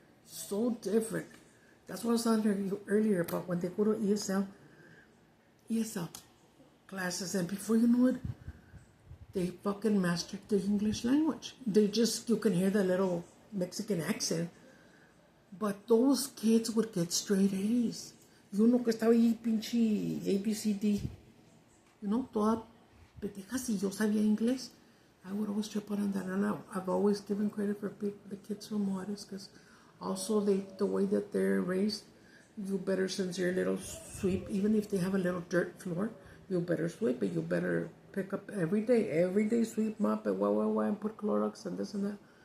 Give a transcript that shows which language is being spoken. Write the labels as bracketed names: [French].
[English] So different. That's what I was telling you earlier about when they go to ESL classes. And before you know it, they fucking mastered the English language. You can hear the little Mexican accent. But those kids would get straight A's. [Spanish] Y uno que estaba ahí, pinche ABCD. [English] You know, [Spanish] toda pendeja si yo sabía inglés. [English] I would always trip out on that, and I've always given credit for the kids from Juarez, because also the way that they're raised, you better, since you're a little sweep, even if they have a little dirt floor, you better sweep it. You better pick up every day sweep, mop it, and put Clorox and this and that.